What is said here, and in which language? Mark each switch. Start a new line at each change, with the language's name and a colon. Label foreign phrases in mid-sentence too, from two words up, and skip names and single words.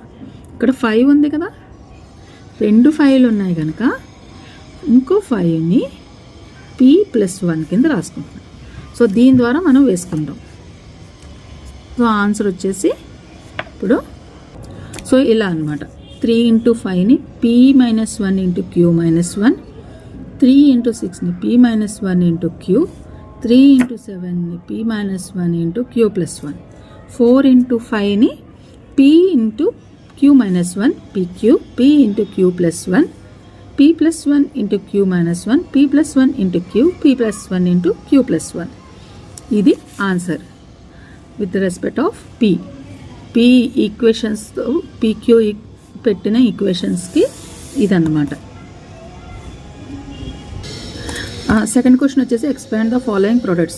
Telugu: ఇక్కడ 5 ఉంది కదా, 2 5లు ఉన్నాయి కనుక ఇంకో 5ని P+1 కింద రాసుకుంటున్నాం. సో దీని ద్వారా మనం వేసుకుంటాం. సో ఆన్సర్ వచ్చేసి ఇప్పుడు సో ఇలా అనమాట.
English: 3 into 5ని P-1 into Q-1, 3 into 6ని P-1 into Q, 3 into 7ని P-1 into Q+1, 4 into 5ని P into Q-1, PQ, P into Q+1, P+1 into Q-1, P+1 into Q, P+1 into Q+1.
Telugu: ఇది
English: answer with respect of
Telugu: P ఈక్వేషన్స్తో PQ పెట్టిన ఈక్వేషన్స్కి ఇదన్నమాట.
English: second question వచ్చేసి expand the following products.